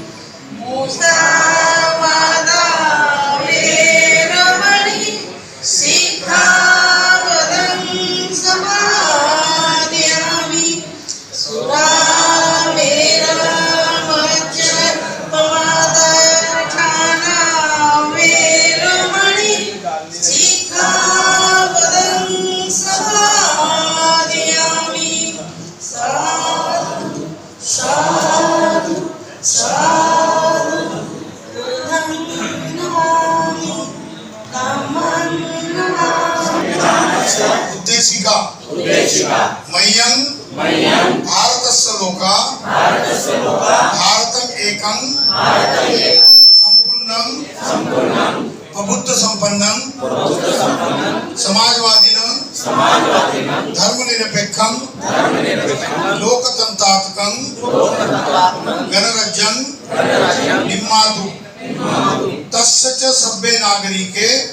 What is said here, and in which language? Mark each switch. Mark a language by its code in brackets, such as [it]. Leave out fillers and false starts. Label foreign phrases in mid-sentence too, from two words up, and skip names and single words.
[pi] मुसावादा वेरमणि सिक्खापदं समादयामि। सुरामेरमज्जपमादठाना वेरमणि सिक्खापदं समादयामि। साधु साधु साधु बुद्धं नमामि धम्मं नमामि। [sa] उद्देशिका मह्यं भारतस्य लोका भारतम एकं संपूर्णं प्रभुत्व संपन्नं समाजवादिनं धर्मनिरपेक्षं लोकतंत्रात्मकं गणराज्यं निर्मातु तस्य च सभ्ये नागरिके